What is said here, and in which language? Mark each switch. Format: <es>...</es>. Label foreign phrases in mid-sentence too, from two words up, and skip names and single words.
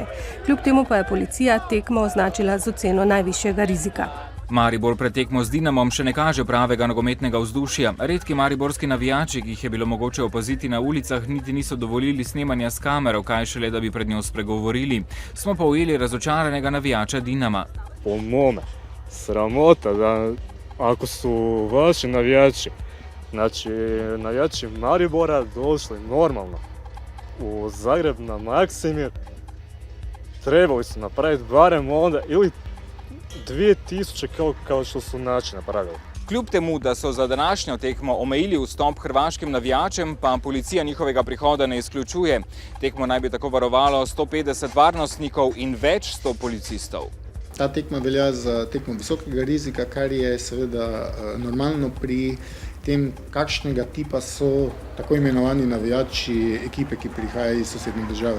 <sl>Kljub temu pa je policija tekmo označila z oceno najvišjega rizika. Maribor pred tekmo z Dinamom še ne kaže pravega nogometnega vzdušja. Redki mariborski navijači, ki jih je bilo mogoče opaziti na ulicah, niti niso dovolili snemanja s kamero, kaj šele, da bi pred njo spregovorili. Smo pa ujeli razočaranega navijača Dinama.</sl> <hr>Po mome, sramota da ako su vaši navijači, znači navijači Maribora došli normalno u Zagreb na Maksimir, trebali su napraviti barem onda ili 2000 kao što su naši napravili.</hr> <sl>Kljub temu, da so za današnjo tekmo omejili vstop hrvaškim navijačem, pa policija njihovega prihoda ne izključuje. Tekmo naj bi tako varovalo 150 varnostnikov in več 100 policistov. Ta tekma velja za tekmo visokega rizika, kar je seveda normalno pri tem, kakšnega tipa so tako imenovani navijači ekipe, ki prihajajo iz sosednje države.</sl>